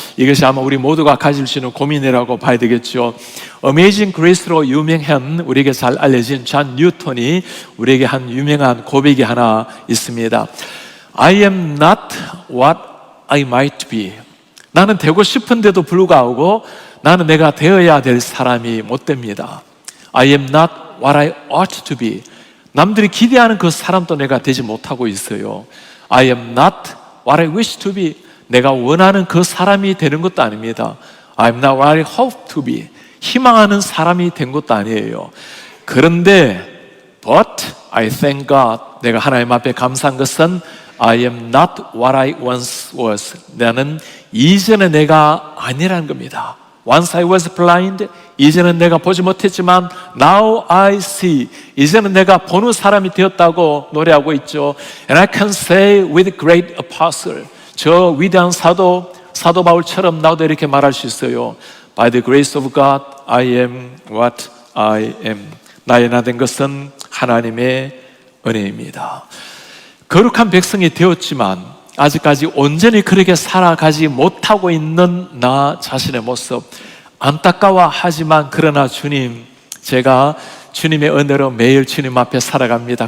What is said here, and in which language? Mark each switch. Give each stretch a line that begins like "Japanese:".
Korean: 이것이 아마 우리 모두가 가질 수 있는 고민이라고 봐야 되겠죠. 어메이징 그레이스로 유명한, 우리에게 잘 알려진 존 뉴턴이 우리에게 한 유명한 고백이 하나 있습니다.
English: I am not what I might be.
Korean: 나는 되고 싶은데도 불구하고 나는 내가 되어야 될 사람이 못 됩니다.
English: I am not what I ought to be.
Korean: 남들이 기대하는 그 사람도 내가 되지 못하고 있어요.
English: I am not what I wish to be.
Korean: 내가 원하는 그 사람이 되는 것도 아닙니다.
English: I am not what I hope to be.
Korean: 희망하는 사람이 된 것도 아니에요. 그런데
English: But I thank God.
Korean: 내가 하나님 앞에 감사한 것은
English: I am not what I once was.
Korean: 나는 이전에 내가 아니라는 겁니다.
English: Once I was blind.
Korean: 이제는 내가 보지 못했지만
English: Now I see.
Korean: 이제는 내가 보는 사람이 되었다고 노래하고 있죠.
English: And I can say with great apostle.
Korean: 저 위대한 사도 바울처럼 나도 이렇게 말할 수 있어요.
English: By the grace of God, I am what I am.
Korean: 나의 나 된 것은 하나님의 은혜입니다. 거룩한 백성이 되었지만 아직까지 온전히 그렇게 살아가지 못하고 있는 나 자신의 모습, 안타까워하지만 그러나 주님, 제가 주님의 은혜로 매일 주님 앞에 살아갑니다.